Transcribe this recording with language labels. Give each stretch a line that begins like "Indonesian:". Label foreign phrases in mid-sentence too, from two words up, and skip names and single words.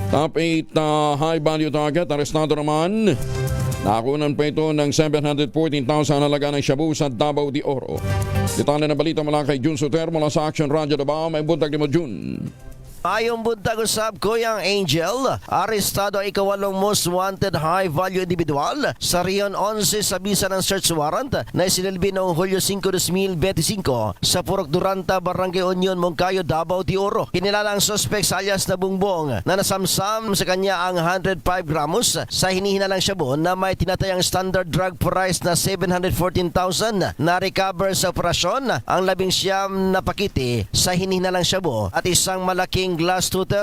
Filipino: Top 8 high value target, arestado naman. Nakunan pa ito ng 714,000 halaga ng shabu sa Davao de Oro. Detalye na balita mula kay Jun Soter mula sa Action Radio Davao.
Cebuano: May buntag ni mo, Jun. Ayong buntag usab
Filipino: Kuyang Angel, arestado ang ikawalong
English: most wanted high-value individual
Filipino: sa Rion 11 sa bisa ng
English: search warrant
Filipino: na isinilbi noong Hulyo 5, 2025 sa Purok Duranta, Barangay Union, Moncayo, Davao de Oro. Kinilala ang suspect sa alias na Bungbong na nasamsam sa kanya ang 105 gramos sa hinihinalang shabu na may tinatayang
English: standard drug price
Filipino: na 714,000 na recover sa operasyon ang 19 na pakiti sa hinihinalang shabu at isang malaking glass tutor.